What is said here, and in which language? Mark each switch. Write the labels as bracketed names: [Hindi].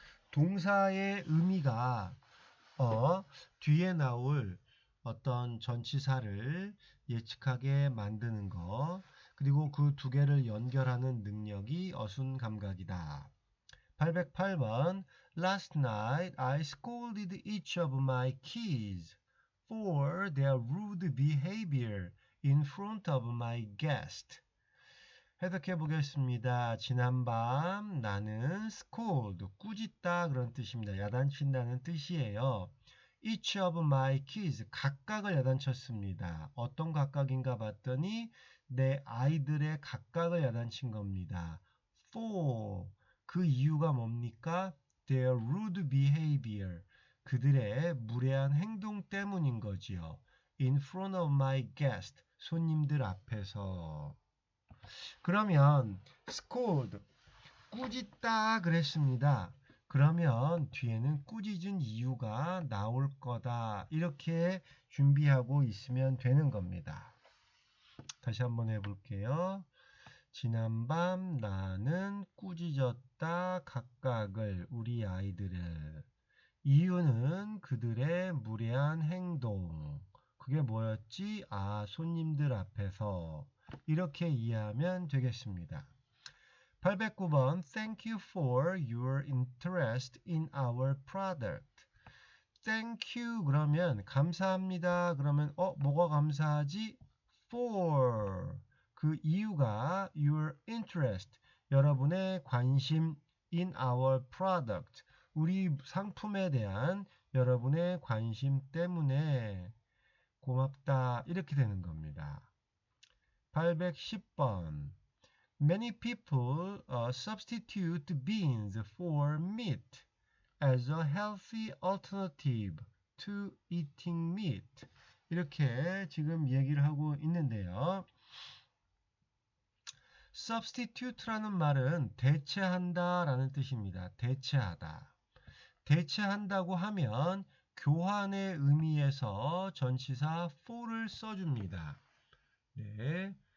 [Korean] 동사의 의미가 뒤에 나올 어떤 전치사를 예측하게 만드는 거, 그리고 그 두 개를 연결하는 능력이 어순감각이다. [English] 808번 Last night I scolded each of my kids for their rude behavior in front of my guest. [Korean] 해석해 보겠습니다. 지난밤 나는 scold, 꾸짖다 그런 뜻입니다. 야단친다는 뜻이에요. [English] Each of my kids, [Korean] 각각을 야단쳤습니다. 어떤 각각인가 봤더니 내 아이들의 각각을 야단친 겁니다. For, 그 이유가 뭡니까? [English] Their rude behavior, [Korean] 그들의 무례한 행동 때문인 거지요. [English] In front of my guest, [Korean] 손님들 앞에서. 그러면 scold, 꾸짖다 그랬습니다. 그러면 뒤에는 꾸짖은 이유가 나올 거다. 이렇게 준비하고 있으면 되는 겁니다. 다시 한번 해볼게요. 지난밤 나는 꾸짖었다 각각을, 우리 아이들을. 이유는 그들의 무례한 행동. 그게 뭐였지? 손님들 앞에서. 이렇게 이해하면 되겠습니다. [English] 809번 Thank you for your interest in our product. [Korean] Thank you 그러면 감사합니다. 그러면 뭐가 감사하지? For, 그 이유가 [English] your interest, [Korean] 여러분의 관심 [English] in our product, [Korean] 우리 상품에 대한 여러분의 관심 때문에 고맙다. 이렇게 되는 겁니다. [English] 810번 Many people substitute beans for meat as a healthy alternative to eating meat. [Korean] 이렇게 지금 얘기를 하고 있는데요. substitute라는 말은 대체한다 라는 뜻입니다. 대체하다. 대체한다고 하면 교환의 의미에서 전치사 for를 써줍니다. 네.